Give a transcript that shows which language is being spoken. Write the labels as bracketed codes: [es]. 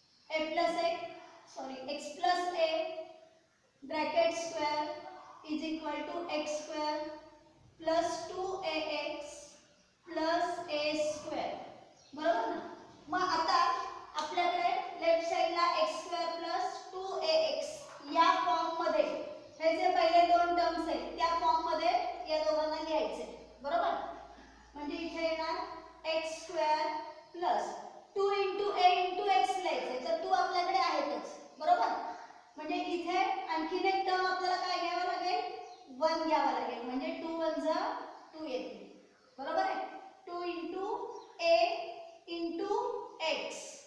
[en] x plus a bracket square is equal to x² plus 2ax plus a square. [mr] बरोबर ना. मग आता आपल्याकडे लेफ्ट साइडला x² plus 2ax या फॉर्म मध्ये हे जे पहिले दोन टर्म्स आहेत त्या फॉर्म मध्ये या दोघांना लिहायचे. बरोबर. म्हणजे इथे येणार x² plus 2 into a into x लिहायचे. तर 2 आपल्याकडे आहेतच. बरोबर. म्हणजे इथे आणखीन एक टर्म आपल्याला काय घ्यावं लागेल 1 घ्यावं लागेल म्हणजे 2 1 जा 2 येते. बरोबर आहे. 2 into a into x